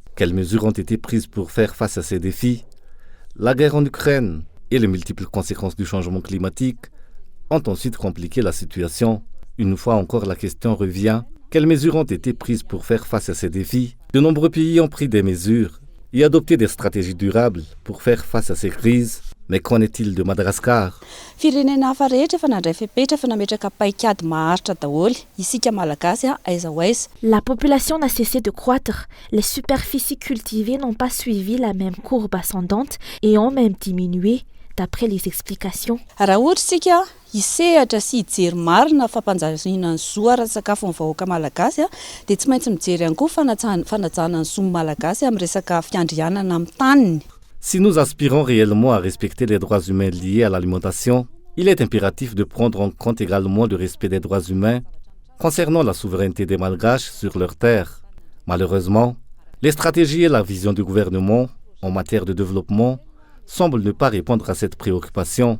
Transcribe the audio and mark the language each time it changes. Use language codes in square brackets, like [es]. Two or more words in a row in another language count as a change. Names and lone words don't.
[fr] Quelles mesures ont été prises pour faire face à ces défis? La guerre en Ukraine et les multiples conséquences du changement climatique ont ensuite compliqué la situation. Une fois encore, la question revient. Quelles mesures ont été prises pour faire face à ces défis? De nombreux pays ont pris des mesures et adopté des stratégies durables pour faire face à ces crises. Mais qu'en est-il de Madagascar? [mg] Firenena hafa rehetra efa nandray fepetra fa nametraka paikady maharitra daholo. Isika malagasy aiza ho aiza. [fr] La population n'a cessé de croître. Les superficies cultivées n'ont pas suivi la même courbe ascendante et ont même diminué, d'après les explications. [mg] Raha ohatra isika isehatra sy hijery marina fampanjariana ny zo ara-tsakafo ny vahoaka malagasy dia tsy maintsy mijery ihany koa fanajana ny zo malagasy amin'ny resaka fiandrianana amin'ny taniny. [fr] Si nous aspirons réellement à respecter les droits humains liés à l'alimentation, Il est impératif de prendre en compte également le respect des droits humains concernant la souveraineté des Malgaches sur leurs terres. Malheureusement, les stratégies et la vision du gouvernement en matière de développement semblent ne pas répondre à cette préoccupation.